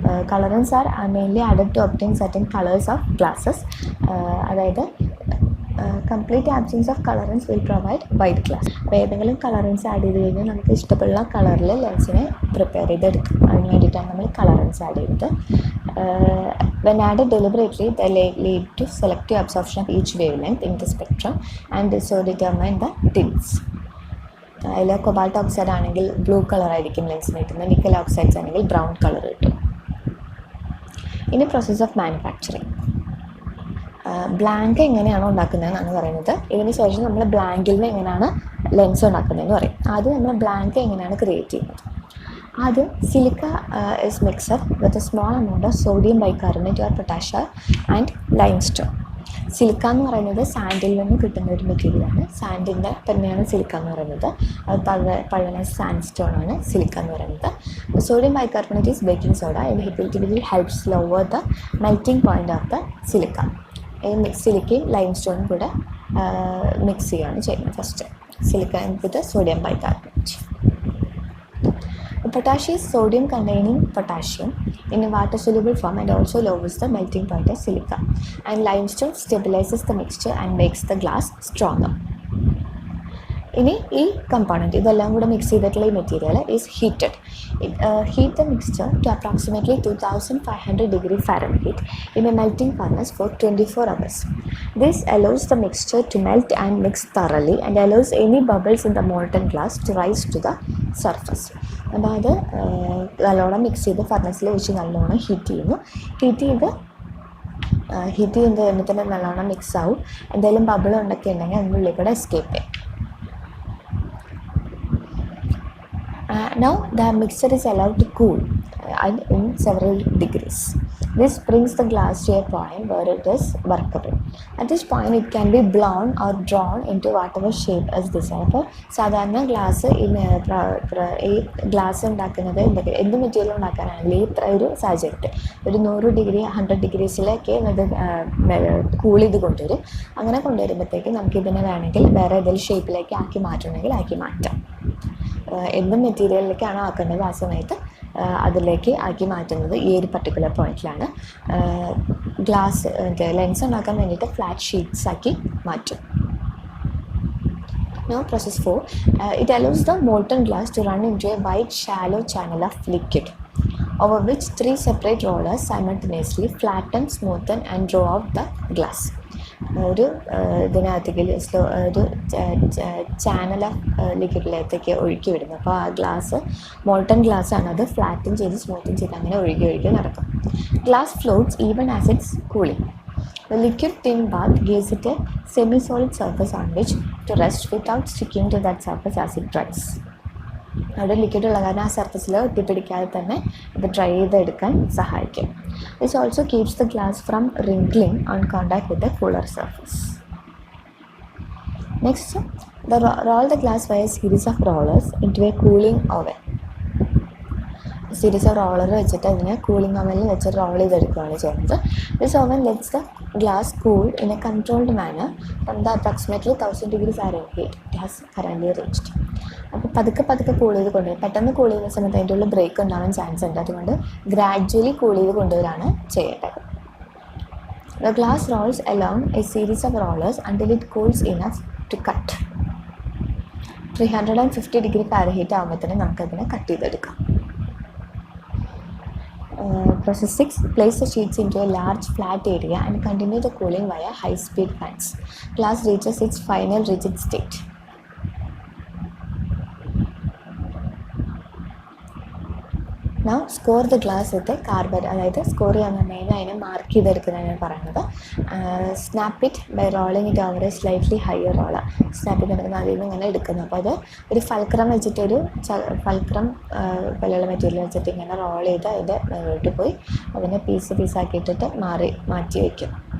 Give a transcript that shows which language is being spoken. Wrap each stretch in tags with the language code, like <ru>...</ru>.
<en>colorants are mainly added to obtain certain colors of glasses.</en> <ml>അതായത്</ml> <en>Complete absence of colourants will provide white glass.</en> <ml>അപ്പോൾ ഏതെങ്കിലും കളറൻസ് add ചെയ്ത് കഴിഞ്ഞാൽ നമുക്ക് ഇഷ്ടപ്പെടുന്ന കളറിൽ ലെൻസിനെ പ്രിപ്പയർ ചെയ്തെടുക്കും. അതിന് വേണ്ടിയിട്ടാണ് നമ്മൾ കളറൻസ് ആഡ് ചെയ്യുന്നത്.</ml> <en>When added deliberately, they lead to selective absorption of each wavelength in the spectrum and so determine the tints.</en> <ml>അതിൽ കൊബാൾട്ട് ഓക്സൈഡ് ആണെങ്കിൽ ബ്ലൂ കളർ ആയിരിക്കും ലെൻസിന് കിട്ടുന്നത്, നിക്കൽ ഓക്സൈഡ്സ് ആണെങ്കിൽ ബ്രൗൺ കളർ കിട്ടും. ഇനി</ml> <en>Process of manufacturing.</en> <ml>ബ്ലാങ്ക് എങ്ങനെയാണോ ഉണ്ടാക്കുന്നതെന്നാണ് പറയുന്നത്. ഇതിന് ശേഷം നമ്മൾ ബ്ലാങ്കിൽ നിന്ന് എങ്ങനെയാണ് ലെൻസ് ഉണ്ടാക്കുന്നതെന്ന് പറയും. ആദ്യം നമ്മൾ ബ്ലാങ്ക് എങ്ങനെയാണ് ക്രിയേറ്റ് ചെയ്യുന്നത്. ആദ്യം</ml> <en>Silica is mixed with a small amount of sodium bicarbonate or potassium and limestone.</en> <ml>Silica എന്ന് പറയുന്നത് സാൻഡിൽ നിന്ന് കിട്ടുന്ന ഒരു മെറ്റീരിയലാണ്. സാൻഡിൻ്റെ തന്നെയാണ് സിലിക്ക എന്ന് പറയുന്നത്. അത് പഴയ സാൻഡ് സ്റ്റോൺ ആണ് സിലിക്ക എന്ന് പറയുന്നത്.</ml> <en>Sodium bicarbonate is baking soda. It will helps lower the melting point of the silica.</en> <ml>ഈ സിലിക്കയും ലൈം സ്റ്റോണും കൂടെ മിക്സ് ചെയ്യുകയാണ് ചെയ്യുന്നത്.</ml> <en>First silica with sodium bicarbonate. Potash is sodium containing potassium in a water soluble form and also lowers the melting point of silica. And limestone stabilizes the mixture and makes the glass stronger.</en> <ml>ഇനി ഈ component ഇതെല്ലാം കൂടെ mix ചെയ്തിട്ടുള്ള ഈ material</ml> <en>Is heated. Heat the mixture to approximately 2500 degree Fahrenheit in a melting furnace for 24 hours. This allows the mixture to melt and mix thoroughly and allows any bubbles in the molten glass to rise to the surface.</en> <ml>അതായത് നല്ലോണം mix ചെയ്ത് ഫർണസിൽ വെച്ച് നല്ലോണം heat ചെയ്യുന്നു. Heat ചെയ്യുന്നത് കഴിഞ്ഞിട്ട് തന്നെ നല്ലോണം മിക്സ് ആവും. എന്തെങ്കിലും ബബിൾ ഉണ്ടൊക്കെ ഉണ്ടെങ്കിൽ അതിനുള്ളിൽ കൂടെ എസ്കേപ്പ് ചെയ്യും.</ml> <en>Now the mixture is allowed to cool in several degrees. This brings the glass to a point where it is workable. At this point it can be blown or drawn into whatever shape as desired.</en> <ml>അപ്പോൾ സാധാരണ glass ഈ glass ഉണ്ടാക്കുന്നത് എന്ത് material ഉണ്ടാക്കാനാണെങ്കിൽ ഇത്ര ഒരു സാഹചര്യത്തിൽ ഒരു 100 degree 100 ഡിഗ്രീസിലേക്ക് ഇത് കൂൾ ചെയ്ത് കൊണ്ടുവരും. അങ്ങനെ കൊണ്ടുവരുമ്പോഴത്തേക്ക് നമുക്കിതിനെ വേണമെങ്കിൽ വേറെ ഏതെങ്കിലും ഷേപ്പിലേക്ക് ആക്കി മാറ്റണമെങ്കിൽ ആക്കി മാറ്റാം. എന്ത് മെറ്റീരിയലിലേക്കാണോ ആക്കേണ്ടത് ആ സമയത്ത് അതിലേക്ക് ആക്കി മാറ്റുന്നത് ഈ ഒരു പർട്ടിക്കുലർ പോയിന്റിലാണ്. ഗ്ലാസ് ലെൻസ് ഉണ്ടാക്കാൻ വേണ്ടിയിട്ട് ഫ്ലാറ്റ് ഷീറ്റ്സ് ആക്കി മാറ്റും.</ml> <en>Now process 4. It allows the molten glass to run into a wide shallow channel of liquid over which 3 separate rollers simultaneously flatten, smoothen and draw out the glass.</en> <ml>ഒരു ഇതിനകത്തേക്ക് ഒരു channel of ലിക്വിഡിലേക്ക് ഒഴുക്കി വിടുന്നു. അപ്പോൾ ആ glass molten glass ആണ്. അത് ഫ്ലാറ്റും ചെയ്ത് സ്മൂത്തും ചെയ്ത് അങ്ങനെ ഒഴുകി നടക്കും.</ml> <en>Glass floats even as its cooling. The liquid tin bath gives it a semi-solid surface on which to rest without sticking to that surface as it dries.</en> <ml>അവിടെ ലിക്വിഡ് ഉള്ള കാരണം ആ സർഫസിൽ ഒട്ടിപ്പിടിക്കാതെ തന്നെ ഇത് ഡ്രൈ ചെയ്തെടുക്കാൻ സഹായിക്കും.</ml> <en>This also keeps the glass from wrinkling on contact with a cooler surface. Next roll the glass via a series of rollers into a cooling oven.</en> <ml>Series of roller വെച്ചിട്ട് അതിനെ കൂളിംഗ് ഓവനിൽ വെച്ച് role ചെയ്തെടുക്കുകയാണ് ചെയ്യുന്നത്.</ml> <en>This oven lets the glass cool in a controlled manner from the approximately 1000 degree Fahrenheit it has currently reached.</en> <ml>അപ്പോൾ പതുക്കെ cool ചെയ്ത് കൊണ്ടുവരും. പെട്ടെന്ന് കൂൾ ചെയ്യുന്ന സമയത്ത് അതിൻ്റെ ഉള്ളിൽ ബ്രേക്ക് ഉണ്ടാവാൻ ചാൻസ് ഉണ്ട്. അതുകൊണ്ട് ഗ്രാജ്വലി കൂൾ ചെയ്ത് കൊണ്ടുവരാണ് ചെയ്യേണ്ടത്.</ml> <en>The glass rolls along a series of rollers until it cools enough to cut. 350 degree Fahrenheit</en> <ml>ആകുമ്പോഴത്തേനും നമുക്കതിനെ കട്ട് ചെയ്തെടുക്കാം.</ml> <en>Process 6. Place the sheets into a large flat area and continue the cooling via high-speed fans. Glass reaches its final rigid state. Now score the glass with a carbide.</en> <ml>അതായത് score ചെയ്യാൻ പറഞ്ഞാൽ അതിനെ mark ചെയ്തെടുക്കുന്നതാണ് പറയുന്നത്.</ml> <en>Snap it by rolling it over a slightly higher roller.</en> <ml>Snap ചെയ്തെടുക്കുന്ന അതിൽ നിന്ന് ഇങ്ങനെ എടുക്കുന്നു. അപ്പോൾ അത് ഒരു ഫൽക്രം വെച്ചിട്ടൊരു ഫൽക്രം പോലെയുള്ള മെറ്റീരിയൽ വെച്ചിട്ട് ഇങ്ങനെ റോൾ ചെയ്ത് അതിൻ്റെ മുകളിലോട്ട് പോയി അതിനെ പീസാക്കിയിട്ടിട്ട് മാറ്റി വയ്ക്കും.</ml>